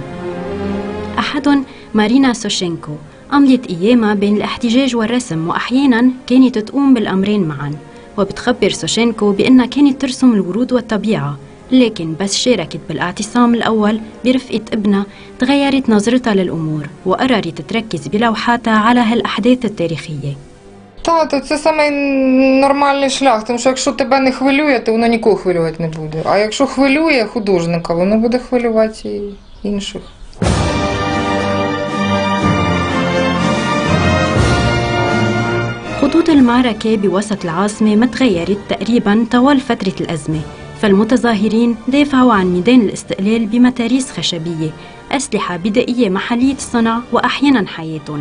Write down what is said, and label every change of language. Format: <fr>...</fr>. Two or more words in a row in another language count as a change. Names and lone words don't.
<ar>أحدهم مارينا سوشينكو، أمضت أيامها بين الاحتجاج والرسم، وأحياناً كانت تقوم بالأمرين معاً. وبتخبر سوشينكو بأنها كانت ترسم الورود والطبيعة، لكن بس شاركت بالاعتصام الأول برفقة ابنها تغيرت نظرتها للأمور وقررت تركز بلوحاتها على هالأحداث التاريخية.</ar> <uk>Та, це самий нормальний шлях, тому що якщо тебе не хвилює, то воно нікого хвилювати не буде. А якщо хвилює художника, воно буде хвилювати і інших.</uk> <ar>خطوط المعركة بوسط العاصمة ما تغيرت تقريباً طوال فترة الأزمة، فالمتظاهرين دافعوا عن ميدان الاستقلال بمتاريس خشبية، أسلحة بدائية محلية الصنع وأحياناً حياتهم.</ar>